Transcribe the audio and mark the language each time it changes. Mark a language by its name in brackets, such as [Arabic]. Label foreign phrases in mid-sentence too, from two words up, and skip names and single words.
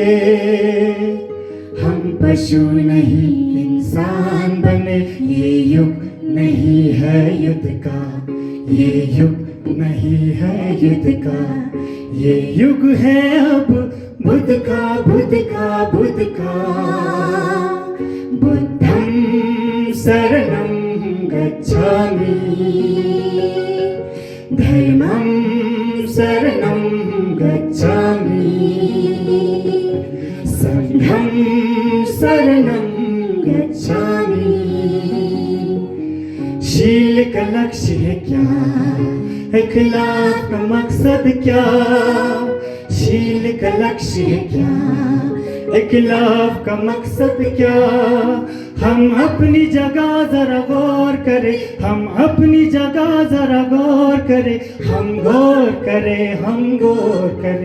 [Hindi] हम पशु नहीं इंसान बने, ये युग नहीं है युद्ध का, ये युग नहीं है युद्ध का, ये युग है अब बुद्ध का, बुद्ध का, बुद्ध का। [Pali] बुद्धं शरणं गच्छामि, धर्मं शरणं गच्छामि, संघं शरणं गच्छामि। [Hindi] शील का लक्ष्य है क्या, इखलास का मकसद क्या? शील का लक्ष्य है क्या, इखलास का मकसद क्या? हम अपनी जगह जरा गौर करें, हम अपनी जगह जरा गौर करें, हम गौर करें, हम गौर करें।